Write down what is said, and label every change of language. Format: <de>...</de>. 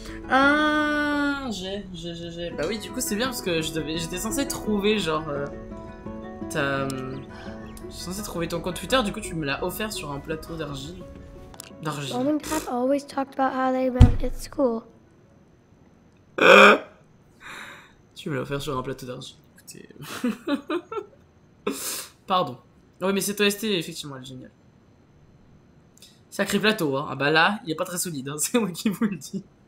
<fr>Ah, j'ai. Bah oui, du coup c'est bien parce que j'étais censé trouver genre... J'étais censé trouver ton compte Twitter, du coup tu me l'as offert sur un plateau d'argile.</fr> <en>Mom and Dad always talked about how they met at school.</en> <fr>Tu me l'as offert sur un plateau d'argile. Écoutez... Pardon. Oui, mais cette OST, effectivement, elle est géniale. Sacré plateau, hein. Ah bah là, il est pas très solide, hein. C'est moi qui vous le dis.</fr>